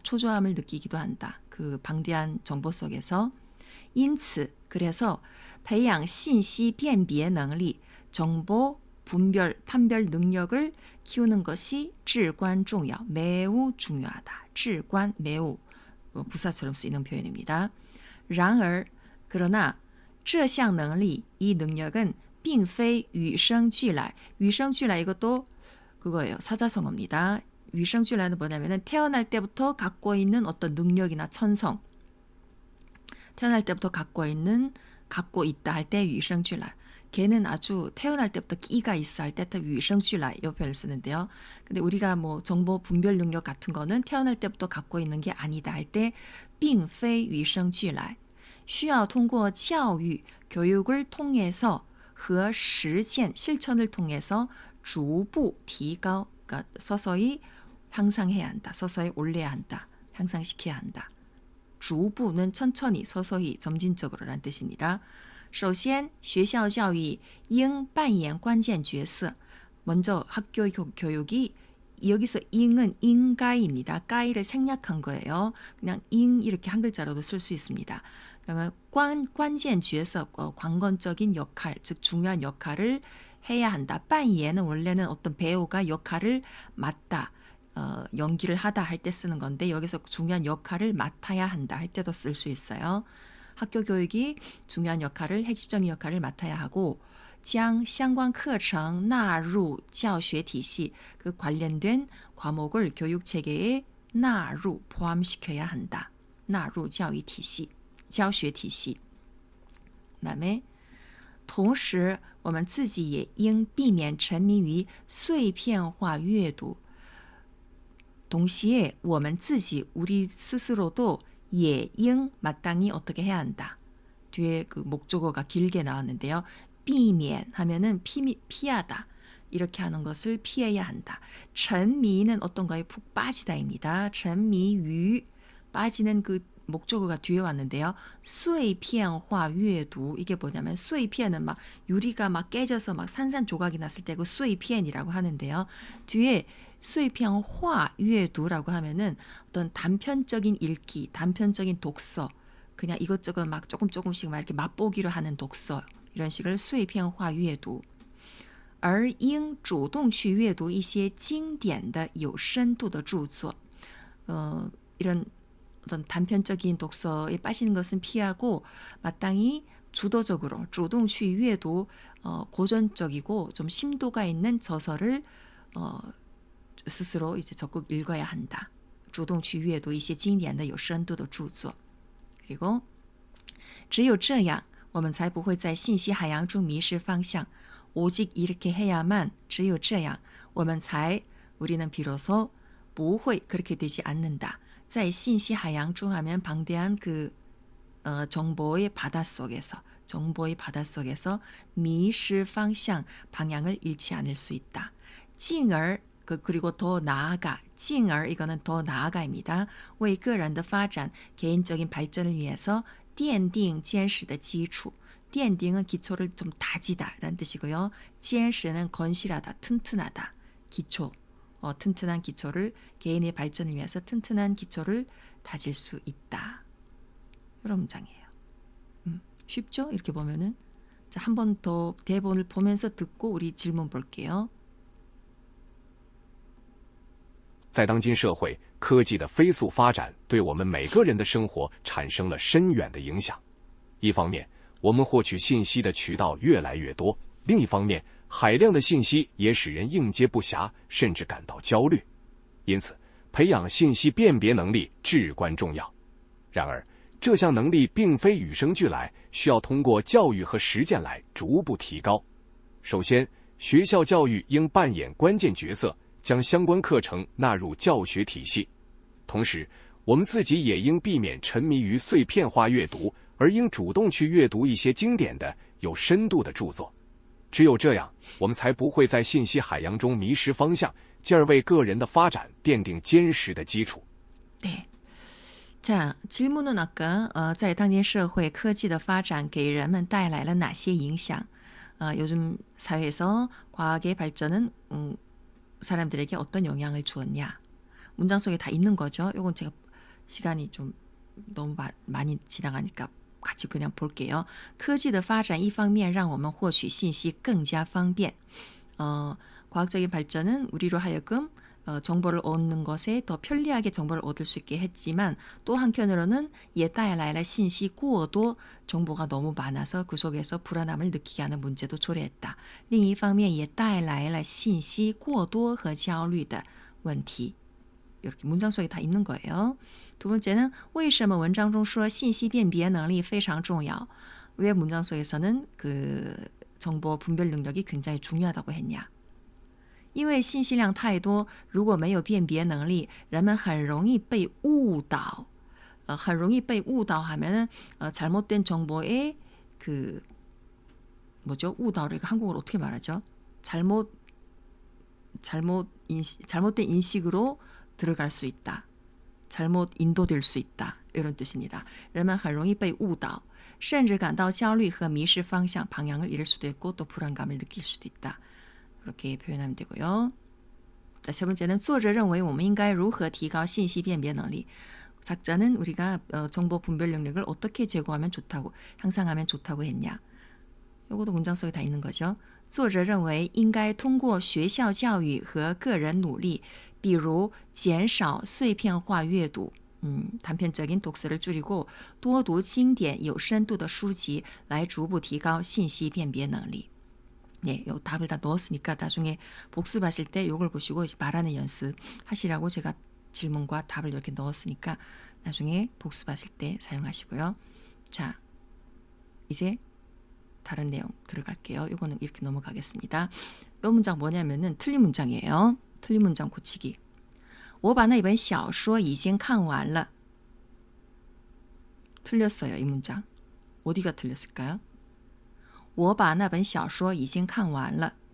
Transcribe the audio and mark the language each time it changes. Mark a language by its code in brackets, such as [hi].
[ko] 초조함을 느끼기도 한다. 그 방대한 정보 속에서. [zh] 因此, [ko] 그래서 [zh] 培养信息辨别能力, [ko] 정보 분별, 판별 능력을 키우는 것이 [zh] 至关重要, [ko] 매우 중요하다. 至关, 매우, 부사처럼 쓰이는 표현입니다. [zh] 然而, [ko] 그러나 [zh] 这项能力, [ko] 이 능력은 [zh] 并非与生俱来. [ko] 与生俱来 이것도 그거예요. 사자성어입니다. 与生俱来는 뭐냐면은 태어날 때부터 갖고 있는 어떤 능력이나 천성, 태어날 때부터 갖고 있다 할 때 与生俱来. 걔는 아주 태어날 때부터 끼가 있어 할 때 与生俱来 이 표현을 쓰는데요. 근데 우리가 뭐 정보 분별 능력 같은 거는 태어날 때부터 갖고 있는 게 아니다 할 때 [zh] 并非与生俱来. 需要通过教育, [ko] 교육을 통해서 [zh] 和实践, [ko] 실천을 통해서 [zh] 逐步提高, [ko] 그러니까 서서히 향상해야 한다. 서서히 올려야 한다. 향상시켜야 한다. 逐步는 천천히, 서서히, 점진적으로라는 뜻입니다. [zh] 首先,学校教育应扮演关键角色. [ko] 먼저 학교 교육이, 여기서 ing은 인가입니다. 까이를 생략한 거예요. 그냥 ing 이렇게 한 글자로도 쓸 수 있습니다. 그러면 关键角色, 관건적인 역할, 즉 중요한 역할을 해야 한다. 扮演는 원래는 어떤 배우가 역할을 맡다, 연기를 하다 할 때 쓰는 건데, 여기서 중요한 역할을 맡아야 한다 할 때도 쓸 수 있어요. 학교 교육이 중요한 역할을, 핵심적인 역할을 맡아야 하고, [zh] 将相关课程纳入教学体系, [ko] 그 관련된 과목을 교육 체계에 纳入, 포함시켜야 한다. [zh] 纳入教育体系, 教学体系. [ko] 그다음에 [zh] 同时我们自己也应避免沉迷于碎片化阅读. [ko] 동시에 [zh] 我们自己, [ko] 우리 스스로도 [zh] 也应, [ko] 마땅히 어떻게 해야 한다. 뒤에 그 목적어가 길게 나왔는데요. 避免 하면은 피하다. 이렇게 하는 것을 피해야 한다. 沉迷는 어떤 거에 푹 빠지다입니다. 沉迷于, 빠지는 그 목적어가 뒤에 왔는데요. 碎片化阅读, 이게 뭐냐면 碎片은 막 유리가 막 깨져서 막 산산조각이 났을 때 그 碎片이라고 하는데요. 뒤에 碎片化阅读라고 하면은 어떤 단편적인 읽기, 단편적인 독서, 그냥 이것저것 막 조금씩 막 이렇게 맛보기로 하는 독서, 이런 식을 碎片化阅读. [zh] 而应主动去阅读一些经典的有深度的著作. [ko] 이런 어떤 단편적인 독서에 빠지는 것은 피하고 마땅히 주도적으로 [zh] 主动去阅读 [ko] 고전적이고 좀 심도가 있는 저서를 스스로 이제 적극 읽어야 한다. [zh] 主动去阅读一些经典的有深度的著作. [ko] 그리고 [zh] 只有这样我们才不会在信息海洋中迷失方向. [ko] 오직 이렇게 해야만 [zh] 只有这样 [ko] 우리는 비로소 [zh] 不会 [ko] 그렇게 되지 않는다. [zh] 在信息海洋中 [ko] 하면 방대한 그 정보의 바닷속에서, 정보의 바닷속에서 미시 방향, 방향을 잃지 않을 수 있다. 进而 그리고 더 나아가, 进而 이거는 더 나아가입니다. [zh] 为个人的发展, [ko] 개인적인 발전을 위해서 [zh] 奠定坚实的基础. [ko] 奠定은 기초를 좀 다지다 라는 뜻이고요. 坚实는 건실하다, 튼튼하다, 기초. 튼튼한 기초를, 개인의 발전을 위해서 튼튼한 기초를 다질 수 있다. 이런 문장이에요. 쉽죠? 이렇게 보면은. 자, 한 번 더 대본을 보면서 듣고 우리 질문 볼게요. [zh] 在当今社会，科技的飞速发展对我们每个人的生活产生了深远的影响。一方面，我们获取信息的渠道越来越多；另一方面，海量的信息也使人应接不暇，甚至感到焦虑。因此，培养信息辨别能力至关重要。然而，这项能力并非与生俱来，需要通过教育和实践来逐步提高。首先，学校教育应扮演关键角色，将相关课程纳入教学体系。同时，我们自己也应避免沉迷于碎片化阅读，而应主动去阅读一些经典的、有深度的著作。只有这样，我们才不会在信息海洋中迷失方向，进而为个人的发展奠定坚实的基础。 [ko] 네. 자, 질문은 아까 [zh] 在当今社会科技的发展给人们带来了哪些影响? [ko] 요즘 사회에서 과학의 발전은 사람들에게 어떤 영향을 주었냐? 문장 속에 다 있는 거죠. 이건 제가 시간이 좀 너무 많이 지나가니까 같이 그냥 볼게요. [zh] 科技的发展一方面让我们获取信息更加方便. [ko] 과학적인 발전은 우리로 하여금 정보를 얻는 것에 더 편리하게 정보를 얻을 수 있게 했지만 또 한편으로는 [zh] 也带来了信息过多 [ko] 정보가 너무 많아서 그 속에서 불안함을 느끼게 하는 문제도 초래했다. [zh] 另一方面也带来了信息过多和焦虑的问题. [ko] 이렇게 문장 속에 다 있는 거예요. 두 번째는 [zh] 为什么文章中说信息辨别能力非常重要? [ko] 왜 문장 속에서는 그 정보 분별 능력이 굉장히 중요하다고 했냐? [zh] 因为信息量太多，如果没有辨别能力，人们很容易被误导。很容易被误导 [ko] 하면은 잘못된 정보에 그 뭐죠? 误导를 한국어로 어떻게 말하죠? 잘못된 인식으로 들어갈 수 있다. 잘못 인도될 수 있다. 이런 뜻입니다. [zh] 人们很容易被误导，甚至感到焦虑和迷失方向， [ko] 방향을 잃을 수도 있고 또 불안감을 느낄 수도 있다. 그렇게 표현하면 되고요. 자, 세 번째는 [zh] 作者认为我们应该如何提高信息辨别能力. [ko] 작자는 우리가 정보 분별 능력을 어떻게 제고하면 좋다고, 향상하면 좋다고 했냐. 요것도 문장 속에 다 있는 거죠. [zh] 作者认为应该通过学校教育和个人努力，比如减少碎片化阅读, [ko] 단편적인 독서를 줄이고 [zh] 多读经典有深度的书籍来逐步提高信息辨别能力. [ko] 네, 요 답을 다 넣었으니까 나중에 복습하실 때 요걸 보시고 이제 말하는 연습 하시라고 제가 질문과 답을 이렇게 넣었으니까 나중에 복습하실 때 사용하시고요. 자, 이제 다른 내용 들어갈게요. 요거는 이렇게 넘어가겠습니다. 요 문장 뭐냐면은 틀린 문장이에요. 틀린 문장 고치기. [zh] 我把那本小说已经看完了. [ko] 틀렸어요, 이 문장. 어디가 틀렸을까요? [zh] 我把那本小说已经看完了.